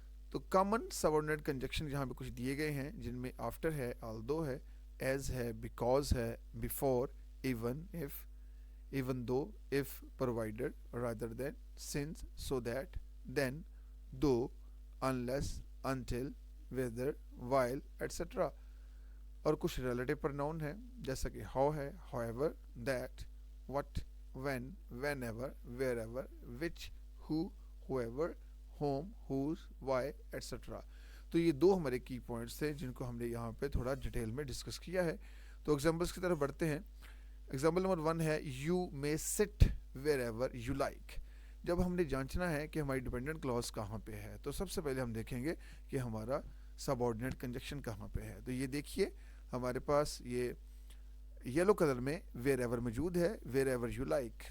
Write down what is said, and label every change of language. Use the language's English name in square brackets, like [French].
[Urdu] تو common subordinate conjunction یہاں پہ کچھ دیے گئے ہیں جن میں آفٹر ہے، آلدو ہے، ایز ہے، بیکاز ہے، before, even, if, [English] even though, if, provided, rather than, since, so that, then, though, unless, until, whether, while, etc. [Urdu] اور کچھ ریلیٹو پروناؤن ہیں جیسا کہ ہاؤ ہے، [English] however, that, what, when, whenever, wherever, which, who, whoever, whom, whose, why, etc. [Urdu] تو یہ دو ہمارے کی پوائنٹس تھے جن کو ہم نے یہاں پہ تھوڑا ڈیٹیل میں ڈسکس کیا ہے. تو ایگزامپلس کی طرف بڑھتے ہیں. ایگزامپل نمبر 1 ہے [English] You may sit wherever you like. [Urdu] جب ہم نے جانچنا ہے کہ ہماری ڈیپینڈنٹ کلاس کہاں پہ ہے تو سب سے پہلے ہم دیکھیں گے کہ ہمارا سب آرڈینیٹ کنجکشن کہاں پہ ہے. تو یہ دیکھیے ہمارے پاس یہ یلو کلر میں ویئر ایور موجود ہے, [English] Wherever you like.